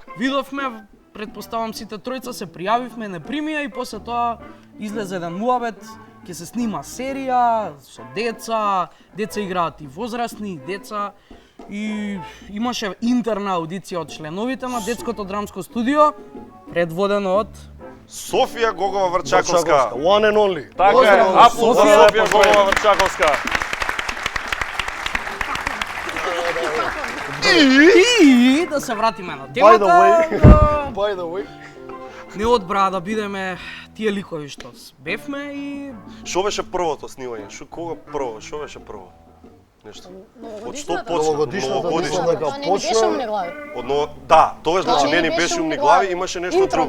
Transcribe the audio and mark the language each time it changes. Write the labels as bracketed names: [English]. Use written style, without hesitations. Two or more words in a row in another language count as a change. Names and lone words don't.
[Macedonian] Видовме, предпоставам сите тројца се пријавивме, не примија и после тоа излезе еден муабет, ќе се снима серија со деца играат и возрастни, и деца. И имаше интерна аудиција од членовите на детското драмско студио, предводено од Софија Гогова Врчаковска. [English] One and only. [Macedonian] Така е, аплауз за Софија Гогова Врчаковска. И да се вратиме на темата. [English] By the way. [Macedonian] Не одбра да бидеме тие ликови што бевме и... Шо беше првото снимање? Кога прво? Шо беше прво? Нешто. Од што почна? Новогодишната Не беше умни глави. Да, тогаш значи не ни беше умни глави, имаше нешто друго.